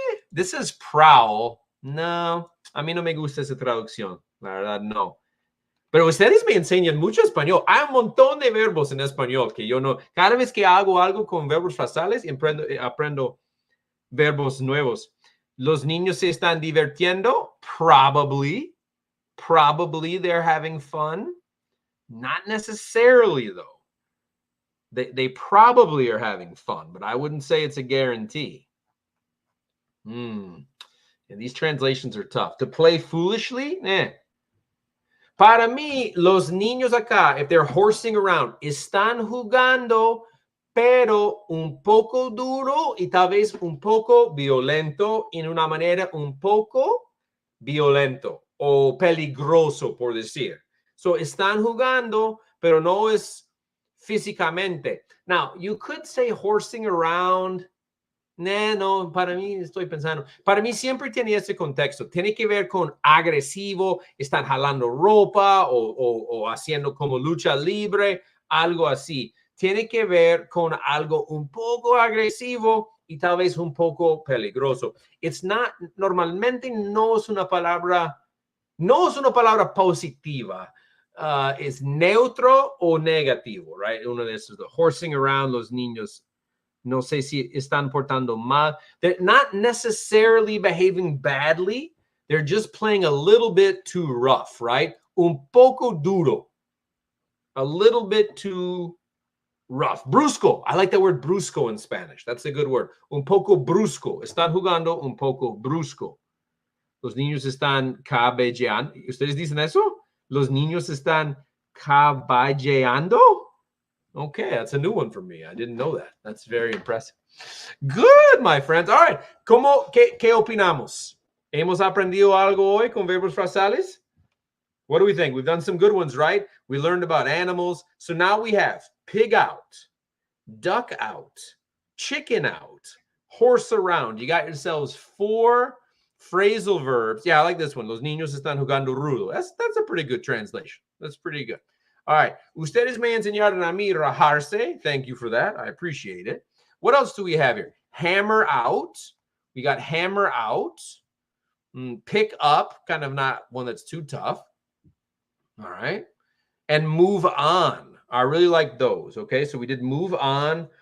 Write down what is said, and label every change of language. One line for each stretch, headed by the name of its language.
English: This is prowl.
Spanish: No, a mí no me gusta esa traducción. La verdad, no. Pero ustedes me enseñan mucho español. Hay un montón de verbos en español que yo no. Cada vez que hago algo con verbos frasales, aprendo verbos nuevos. Los niños se están divirtiendo.
English: Probably they're having fun. Not necessarily, though. They probably are having fun, but I wouldn't say it's a guarantee. And these translations are tough. To play foolishly?
Spanish: Para mí, los niños acá,
English: if they're horsing around,
Spanish: están jugando, pero un poco duro y tal vez un poco violento, en una manera un poco violento o peligroso, por decir.
English: So,
Spanish: están jugando, pero no es físicamente.
English: Now, you could say horsing around
Spanish: No, para mí estoy pensando. Para mí siempre tiene ese contexto. Tiene que ver con agresivo, están jalando ropa o haciendo como lucha libre, algo así. Tiene que ver con algo un poco agresivo y tal vez un poco peligroso. Normalmente no es una palabra positiva. Es neutro o negativo, right? Uno de esos, horsing around, los niños no sé si están portando mal.
English: They're not necessarily behaving badly. They're just playing a little bit too rough, right?
Spanish: Un poco duro.
English: A little bit too rough. Brusco. I like that word brusco in Spanish. That's a good word.
Spanish: Un poco brusco. Están jugando un poco brusco. Los niños están caballeando. ¿Ustedes dicen eso? Los niños están caballeando.
English: Okay, that's a new one for me. I didn't know that. That's very impressive. Good, my friends. All right.
Spanish: ¿Qué opinamos? ¿Hemos aprendido algo hoy con verbos frasales?
English: What do we think? We've done some good ones, right? We learned about animals. So now we have pig out, duck out, chicken out, horse around. You got yourselves 4 phrasal verbs. Yeah, I like this one.
Spanish: Los niños están jugando rudo.
English: That's a pretty good translation. That's pretty good. All right.
Spanish: Ustedes me enseñaron a mí rajarse.
English: Thank you for that. I appreciate it. What else do we have here? Hammer out. We got hammer out. Pick up. Kind of not one that's too tough. All right. And move on. I really like those. Okay. So we did move on.